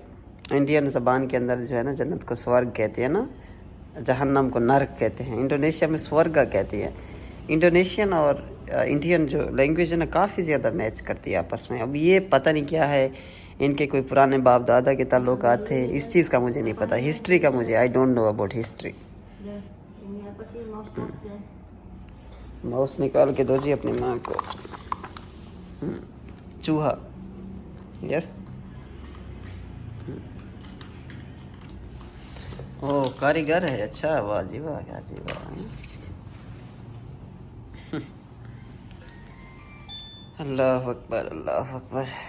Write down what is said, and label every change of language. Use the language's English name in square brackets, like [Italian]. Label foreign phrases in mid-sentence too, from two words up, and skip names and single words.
[Urdu] انڈین زبان کے اندر جو ہے نا جنت کو سورگ کہتے ہیں نا، جہنم کو نرک کہتے ہیں. انڈونیشیا میں سورگ کہتے ہیں۔ انڈونیشین اور انڈین جو لینگویج ہے نا کافی زیادہ میچ کرتی ہے آپس میں. اب یہ پتا نہیں کیا ہے، ان کے کوئی پرانے باپ دادا کے تعلقات تھے، اس چیز کا مجھے نہیں پتا. ہسٹری کا مجھے [English] I don't know about history. [Indonesian] Ini apa sih mouse dia? [Urdu] ماؤس نکال کے دو جی اپنی ماں کو. چوہا یس. او کاریگر ہے، اچھا واہ جی واہ، کیا جی واہ. [Arabic] الله أكبر الله أكبر.